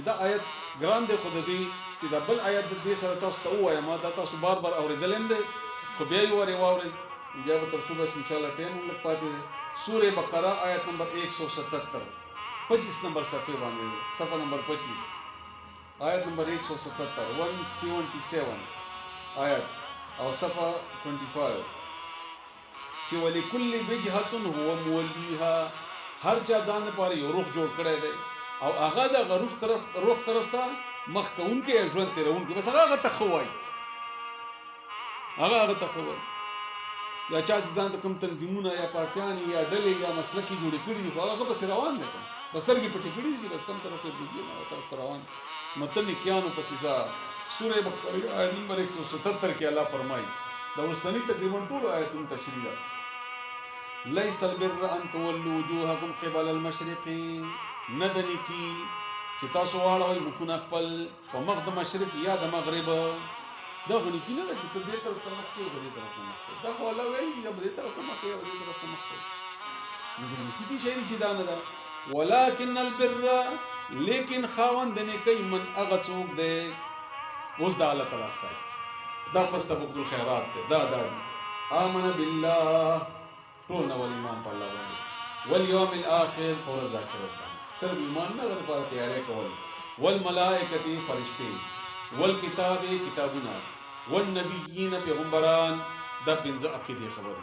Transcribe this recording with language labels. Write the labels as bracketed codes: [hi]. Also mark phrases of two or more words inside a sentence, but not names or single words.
[ps] دا آیت ګران دی، خو د دې چې دا بل آیت د دې سره تاسو ته ووایم، دا تاسو بار بار اورېدلی هم دی، خو بیا یې واورئ بیا به تر څو بس انشاءالله ټایم هم لږ پاتې دی. سورہ بقره آیت نمبر 177 25 نمبر صفحې باندې، صفحه نمبر 25 آیت نمبر 177 177 آیت او صفحه 25 چې [ar] ولکل وجهة هو مولیها، [ps] هر چا ځان لپاره یو روح جوړ کړی دی او هغه دغه روح طرف ته مخ کوونکی یا ژوند تېروونکی، بس هغه ته ښه وایي، هغه ته ښه وایي. یا چا چې ځان ته کوم تنظیمونه یا پارټیانې یا ډلې یا مسلکي جوړې کړي دي، خو هغه پسې روان دی، بس سترګې پټې کړي دي، بس کوم طرف ته بوځي هغه طرف ته روان. متل نیکیانو پسې ځه. سورہ بقره آیت نمبر 177 کې الله فرمایي، دا اوسنی تقریبا ټولو آیتونو تشریح ده. [ar] لیس البر ان تولوا وجوهکم قبل المشرق، [ps] نه د نیکي چې تاسو واړوئ مخونه خپل په مخ د مشرق یا د مغرب. دا خو نیکي نه ده چې ته دې طرف ته مخ کړې او دې طرف ته مخ کړې، دا خو الله ویلي دي دې طرف ته مخ کړې او دې طرف ته مخ کړې. نو نیکي څه شی دی چې دا نه ده. [ar] ولکن البر، [ps] لیکن خاوند د نیکۍ من هغه څوک دی، اوس دا الله تعالی ښایي، دا [ar] فاستبقوا الخیرات [ps] دی، دا [ar] آمن بالله، [ps] ټول نول ایمان په الله باندې، [ar] والیوم الاخر، [ps] په ورځ آخرت باندې، صرف ایمان نه، هغه لپاره تیاری کول، والملائکة فرشتې، والکتاب کتابونه، والنبیین پیغمبران، دا پنځه عقیدې خبرې.